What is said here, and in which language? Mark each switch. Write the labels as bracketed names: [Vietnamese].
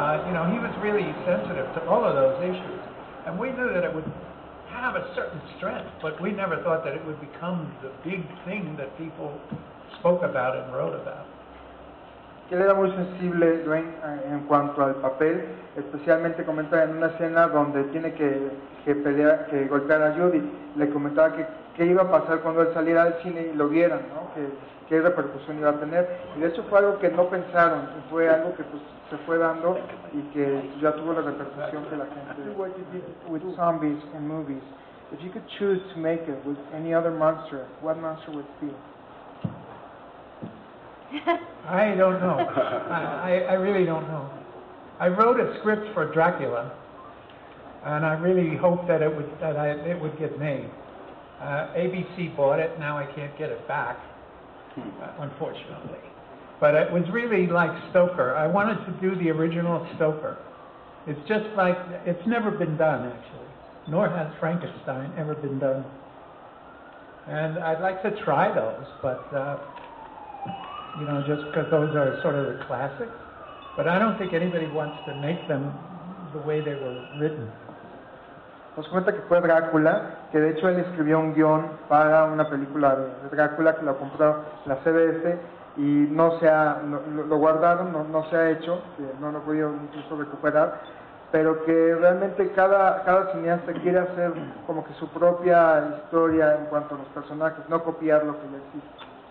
[English] You know, he was really sensitive to all of those issues. And we knew that it would have a certain strength, but we never thought that it would become the big thing that people spoke about and wrote about. [Spanish] Que él era muy sensible, Dwayne, en cuanto al papel, especialmente comenta en una escena donde tiene que golpear a Judy. Le comentaba que qué iba a pasar cuando él saliera del cine y lo vieran, ¿no? Qué repercusión iba a tener. Y de hecho fue algo que no pensaron, y fue algo que pues se fue dando y que ya tuvo la repercusión que la gente. [English] What you did with zombies in movies, if you could choose to make it with any other monster, what monster would it be? I don't know. I really don't know. I wrote a script for Dracula, and I really hoped that it would get made. ABC bought it. Now I can't get it back, unfortunately. But it was really like Stoker. I wanted to do the original Stoker. It's just like, it's never been done, actually. Nor has Frankenstein ever been done. And I'd like to try those, but you know, just because those are sort of the classics. But I don't think anybody wants to make them the way they were written. [Spanish] Nos cuenta que fue Drácula, que de hecho él escribió un guión para una película de Drácula que la compró la CBS y lo guardaron, no se ha hecho, no lo he podido incluso recuperar, pero que realmente cada cineasta quiere hacer como que su propia historia en cuanto a los personajes, no copiar lo que ya existe.